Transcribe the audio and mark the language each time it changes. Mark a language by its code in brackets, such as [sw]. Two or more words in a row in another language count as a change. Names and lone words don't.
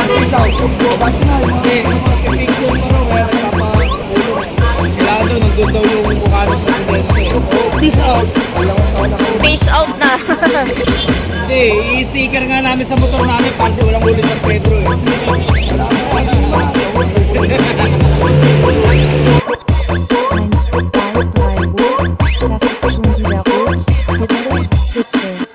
[en] Peace out. [tl] Ba't nga, mga picture pa raw, kaya nagpapaulo. Kailangan daw, nandun daw yung mukha ng presidente. [en] Peace out. Peace out na. [tl] Hindi, i-sticker nga namin sa motor namin para walang ulit ng Pedro eh. [de] Eins, zwei, drei, rot. Das ist schon wieder rot. Hitze, Hitze.